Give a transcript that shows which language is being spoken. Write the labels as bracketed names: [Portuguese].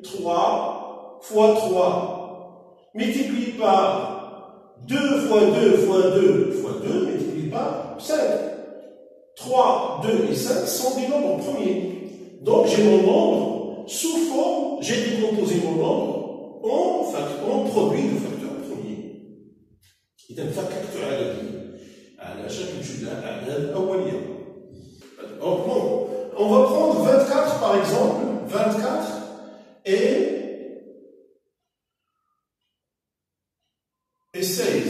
[French] 3 fois 3 multiplié par 2 fois 2 fois 2 fois 2 multiplié par 5. 3, 2 et 5 sont des nombres premiers. Donc j'ai mon nombre sous forme, j'ai décomposé mon nombre en produit de facteurs premiers. [Arabic] إذا فككت على شكل جداء أعداد أولية. [French] Bon, on va prendre 24 par exemple, 24 et 16.